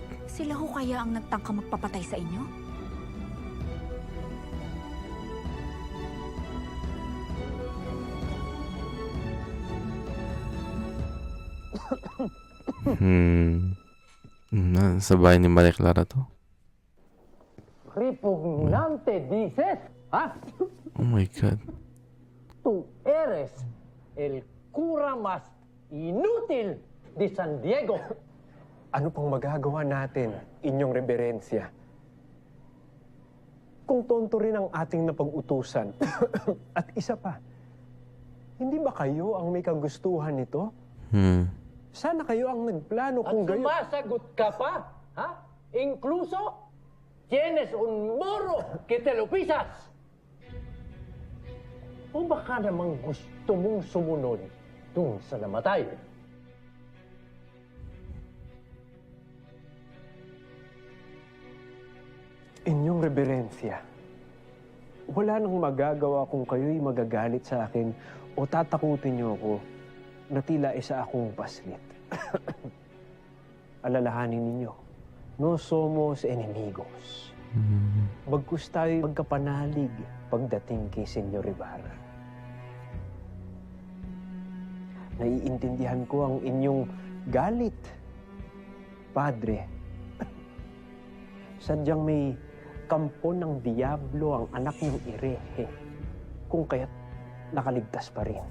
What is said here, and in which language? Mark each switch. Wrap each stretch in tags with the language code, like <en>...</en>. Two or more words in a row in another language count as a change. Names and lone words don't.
<tl>Sila ho kaya ang nagtangka magpapatay sa inyo? Sa bahay ni Maria Clara to.</tl> <es>Repugnante, dices, ha?</es> <en>Oh my God.</en> <es>Tú eres el cura más inútil de San Diego.</es> <tl>Ano pang magagawa natin, inyong reberensya? Kung tonto rin ang ating napag-utusan. At isa pa, hindi ba kayo ang may kagustuhan nito? Sana kayo ang nagplano At kung gayon. sumasagot ka pa, ha?</tl> <es>Incluso, tienes un moro que te lo pisas.</es> <tl>O baka namang gusto mong sumunod dun sa namatay? Inyong reberensya, wala nang magagawa kung kayo'y magagalit sa akin o tatakutin niyo ako na tila isa akong paslit. Alalahanin ninyo,</tl> <es>no somos enemigos.</es> <tl>Bagkus tayo'y magkapanalig pagdating kay Senyor Ibarra. Naiintindihan ko ang inyong galit, Padre. Sadyang may kampo ng Diablo ang anak ng Irehe, kung kaya't nakaligtas pa rin.</tl>